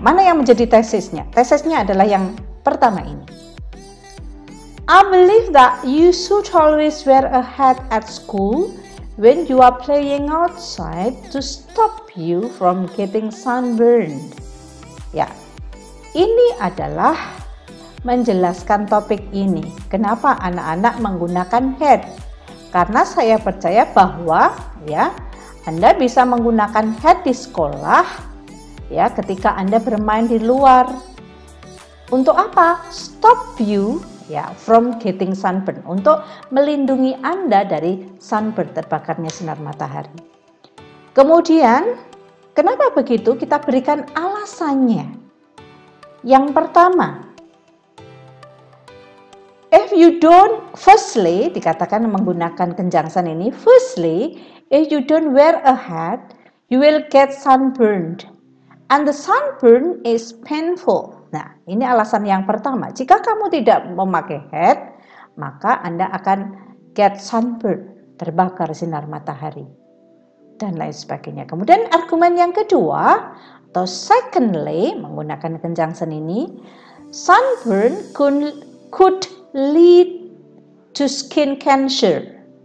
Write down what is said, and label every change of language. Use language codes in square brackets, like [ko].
[id] Mana yang menjadi tesisnya? Tesisnya adalah yang pertama ini. [en] I believe that you should always wear a hat at school when you are playing outside to stop you from getting sunburned. [id] Ya, ini adalah menjelaskan topik ini. Kenapa anak-anak menggunakan hat? Karena saya percaya bahwa ya Anda bisa menggunakan hat di sekolah ya ketika Anda bermain di luar. Untuk apa? [en] Stop you ya from getting sunburn, [id] untuk melindungi Anda dari sunburn, terbakarnya sinar matahari. Kemudian kenapa begitu? Kita berikan alasannya. [en] Yang pertama, if you don't, firstly, [id] dikatakan menggunakan conjunction ini, [en] firstly, if you don't wear a hat, you will get sunburned. And the sunburn is painful. [id] Nah, ini alasan yang pertama. Jika kamu tidak memakai hat, maka Anda akan [en] get sunburn, [id] terbakar sinar matahari, dan lain sebagainya. Kemudian argumen yang kedua, atau secondly, menggunakan conjunction ini, [en] sunburn could lead to skin cancer.